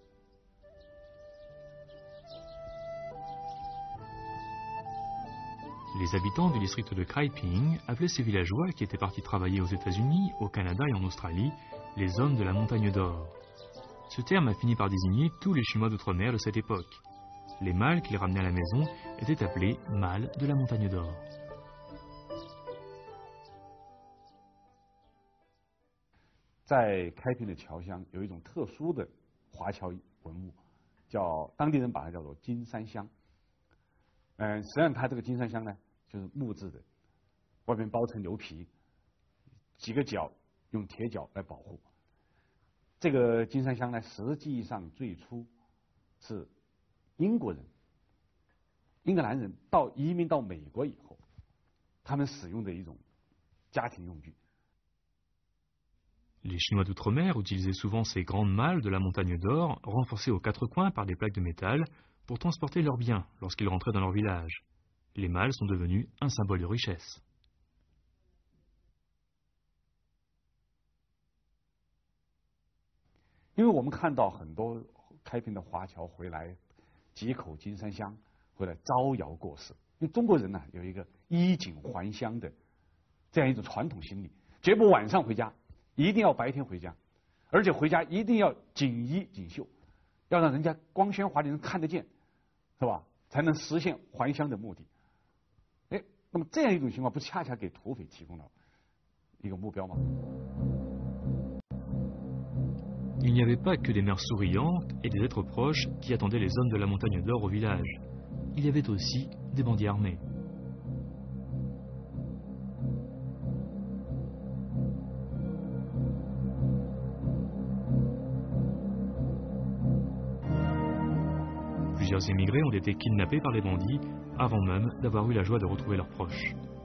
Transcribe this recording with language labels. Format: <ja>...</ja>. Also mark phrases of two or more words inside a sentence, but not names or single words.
<fr>Les habitants du district de Kaiping appelaient ces villageois qui étaient partis travailler aux États-Unis, au Canada et en Australie les hommes de la montagne d'or. Ce terme a fini par désigner tous les Chinois d'outre-mer de cette époque. Les malles qu'ils ramenaient à la maison étaient appelés malles de la montagne d'or.</fr> <zh>在开平的侨乡有一种特殊的华侨文物，叫当地人把它叫做金山香。实际上它这个金山香呢，就是木质的，外面包层牛皮，几个角用铁角来保护。这个金山香呢，实际上最初是英国人、英格兰人移民到美国以后，他们使用的一种家庭用具。</zh> <fr>Les Chinois d'outre-mer utilisaient souvent ces grandes malles de la montagne d'or, renforcées aux quatre coins par des plaques de métal, pour transporter leurs biens lorsqu'ils rentraient dans leur village. Les malles sont devenues un symbole de richesse.</fr> <zh>因为我们看到很多开平的华侨回来，几口金山香回来招摇过市。因为中国人呢有一个衣锦还乡的这样一种传统心理，绝不晚上回家，一定要白天回家，而且回家一定要锦衣锦绣，要让人家光鲜华丽人看得见，是吧？才能实现还乡的目的。哎，那么这样一种情况，不恰恰给土匪提供了一个目标吗？</zh> <fr>Il n'y avait pas que des mères souriantes et des êtres proches qui attendaient les hommes de la montagne d'or au village. Il y avait aussi des bandits armés. Plusieurs émigrés ont été kidnappés par les bandits avant même d'avoir eu la joie de retrouver leurs proches.</fr>